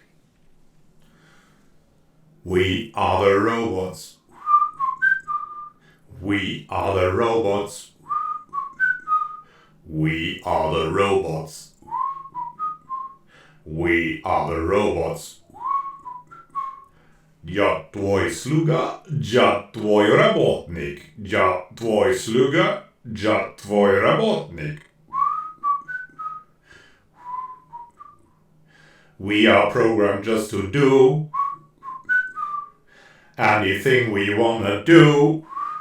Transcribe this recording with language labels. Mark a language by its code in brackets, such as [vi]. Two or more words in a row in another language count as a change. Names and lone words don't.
[en] We are the robots. We are the robots. We are the robots. We are the robots. [ru] Я твой слуга, я твой работник. Я твой слуга, я твой работник. [en] We are programmed just to do anything we wanna do.